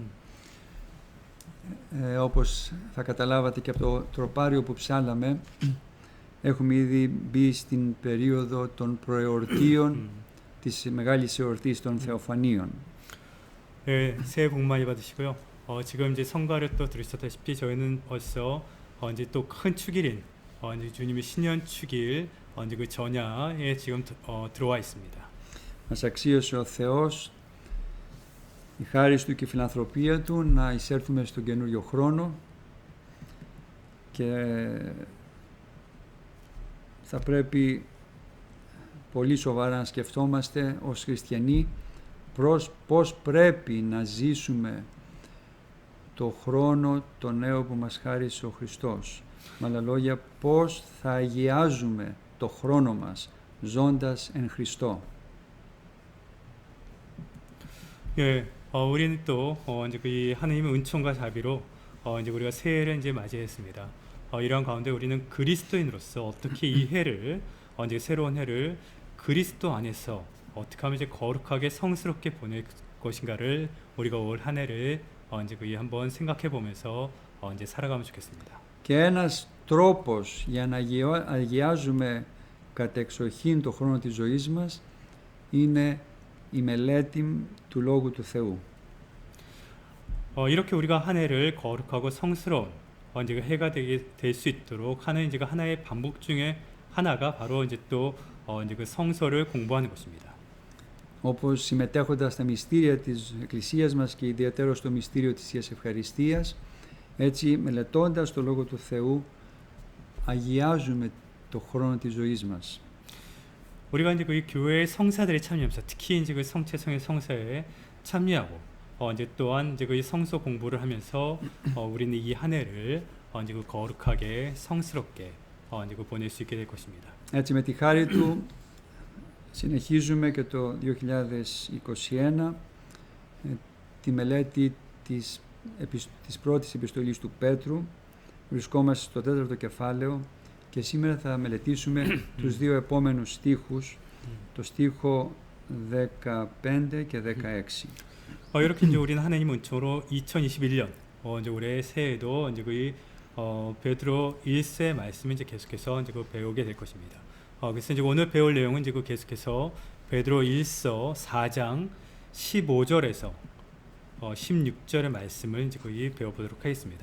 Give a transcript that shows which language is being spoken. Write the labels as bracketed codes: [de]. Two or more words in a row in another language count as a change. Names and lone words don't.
[el] Όπως θα καταλάβατε και από το τροπάριο που ψάλαμε, έχουμε ήδη μπει στην περίοδο των προεορτίων της μεγάλης εορτής των Θεοφανίων. [ko] 네, 새해 복 많이 받으시고요. 지금 이제 성가를 또 들으셨다시피 저희는 벌써 이제 또 큰 축일인 이제 주님의 신년 축일 이제 그 전야에 지금 들어와 있습니다. [el] Μας αξίωσε ο Θεός, η χάρις Του και η φιλανθρωπία Του, να εισέλθουμε στον καινούριο χρόνο και θα πρέπει πολύ σοβαρά να σκεφτόμαστε ως χριστιανοί πώς πρέπει να ζήσουμε το χρόνο το νέο που μας χάρισε ο Χριστός. Με άλλα λόγια, πώς θα αγιάζουμε το χρόνο μας ζώντας εν Χριστώ. [ko] 예, 우리는 또 이제 그 하나님의 은총과 자비로 이제 우리가 새해를 이제 맞이했습니다. 이러한 가운데 우리는 그리스도인으로서 어떻게 이 해를 이제 새로운 해를 그리스도 안에서 어떻게 하면 이제 거룩하게 성스럽게 보낼 것인가를 우리가 올 한 해를 이제 그 한번 생각해 보면서 이제 살아가면 좋겠습니다. [el] Και ένας τρόπος για να αγιάζουμε κατεξοχήν το χρόνο της ζωής μας είναι η μελέτη του Λόγου του Θεού. [ko] 이렇게 우리가 한 해를 거룩하고 성스러운 이제 그 해가 될 수 있도록 하는 이제 그 하나의 반복 중에 하나가 바로 이제 또 이제 그 성서를 공부하는 것입니다. [el] Όπως συμμετέχοντας στα μυστήρια της Εκκλησίας μας και ιδιαίτερα στο μυστήριο της Θείας Ευχαριστίας, έτσι μελετώντας το Λόγο του Θεού αγιάζουμε το χρόνο της ζωής μας. [ko] 우리가 이제 그 교회의 성사들이 참여하면서 특히 이제 그 성체성의 성사에 참여하고 이제 또한 이제 그 성서 공부를 하면서 우리는 이 한 해를 이제 그 거룩하게 성스럽게 이제 그 보낼 수 있게 될 것입니다. [el] Έτσι με τη χάρη Του συνεχίζουμε και το 2021 τη μελέτη της πρώτης επιστολής του Πέτρου. Βρισκόμαστε στο 4ο κεφάλαιο και σήμερα θα μελετήσουμε τους δύο επόμενους στίχους, το στίχο 15 και 16. [ko] 이렇게 이제 우리는 하나님 은총으로 2021년 이제 올해 새해에도 이제 그 베드로 1세 말씀을 이제 계속해서 이제 그 배우게 될 것입니다. 그래서 이제 오늘 배울 내용은 이제 그 계속해서 베드로 1서 4장 15절에서 16절의 말씀을 이제 거의 배워보도록 하겠습니다.